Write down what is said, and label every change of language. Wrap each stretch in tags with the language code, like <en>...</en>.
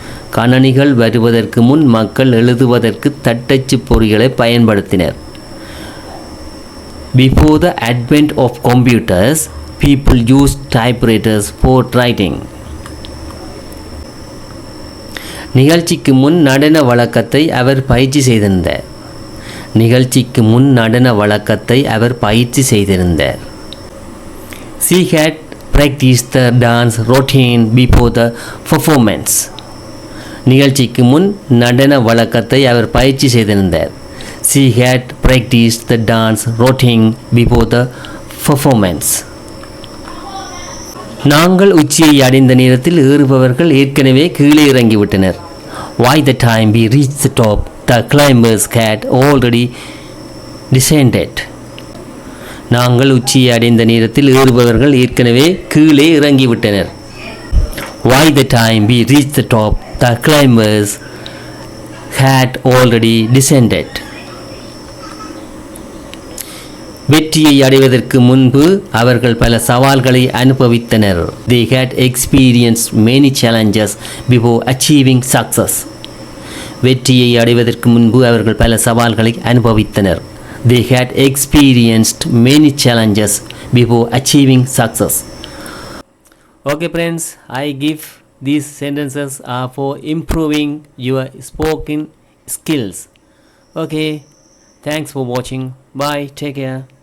<ta>கணனிகள் வருவதற்கு முன் மக்கள் எழுதுவதற்கு தட்டச்சு பொறிகளை பயன்படுத்தினர்.</ta> <en>Before the advent of computers, people used typewriters for writing.</en> <ta>நிகழ்ச்சிக்கு முன் நடன வழக்கத்தை அவர் பயிற்சி செய்திருந்தார். நிகழ்ச்சிக்கு முன் நடன வழக்கத்தை அவர் பயிற்சி செய்திருந்தார்.</ta> <en>She had practiced the dance routine before the performance.</en> <ta>நிகழ்ச்சிக்கு முன் நடன வழக்கத்தை அவர் பயிற்சி செய்திருந்தார்.</ta> <en>She had practiced the dance routine before the performance.</en> <ta>நாங்கள் உச்சியை அடைந்த நேரத்தில் ஏறுபவர்கள் ஏற்கனவே கீழே இறங்கிவிட்டனர்.</ta> <en>By the time we reached the top, the climbers had already descended.</en> <ta>நாங்கள் உச்சியை அடைந்த நேரத்தில் ஏறுபவர்கள் ஏற்கனவே கீழே இறங்கிவிட்டனர்.</ta> <en>By the time we reached the top, the climbers had already descended.</en> <ta>வெற்றியை அடைவதற்கு முன்பு அவர்கள் பல சவால்களை அனுபவித்தனர்.</ta> <en>They had experienced many challenges before achieving success.</en> <ta>வெற்றியை அடைவதற்கு முன்பு அவர்கள் பல சவால்களை அனுபவித்தனர்.</ta> <en>They had experienced many challenges before achieving success. Okay friends, I give these sentences are for improving your spoken skills. Okay, thanks for watching. Bye, take care.</en>